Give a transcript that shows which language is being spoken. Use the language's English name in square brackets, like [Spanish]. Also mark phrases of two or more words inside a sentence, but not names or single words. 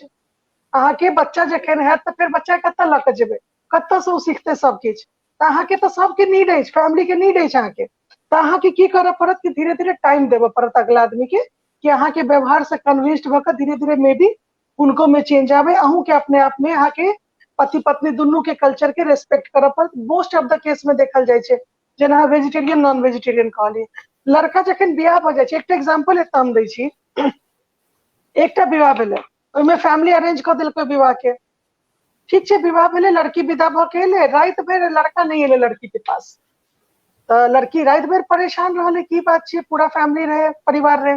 [Maithili] अहाँ के बच्चा जखन हैत तऽ फिर बच्चा कतऽ लऽ के जेबै, कतऽ से ओ सीखतै सब किछु, तऽ अहाँ के तऽ सबके नीड अछि, फैमिली के नीड अछि अहाँ के, तऽ अहाँ के की करऽ पड़त कि धीरे धीरे टाइम देबऽ पड़त अगला आदमी के, कि अहाँ के व्यवहार से कन्विंस्ड भऽ कऽ धीरे धीरे मे भी उनको में चेंज आवे, अहूँ के अपने आप में अहाँ के पति पत्नी दुनू के कल्चर के रेस्पेक्ट करऽ पड़त। [English] most of the case [Maithili] में देखल जाइ छै, जेना [English] vegetarian non vegetarian [Maithili] कहलिए, लड़का जखन बियाह भऽ जाइ छै, एकटा एग्जाम्पल एतऽ हम दै छी, एकटा विवाह भेलै, ओहिमे फैमिली अरेंज कऽ देलकै विवाह के, ठीक छै, विवाह भेलै, लड़की विदा भऽ के एलै, राति भर लड़का नहीं एलै लड़की के पास, तऽ लड़की राति भर परेशान रहलै, की बात छै, पूरा फैमिली रहे, परिवार रहे।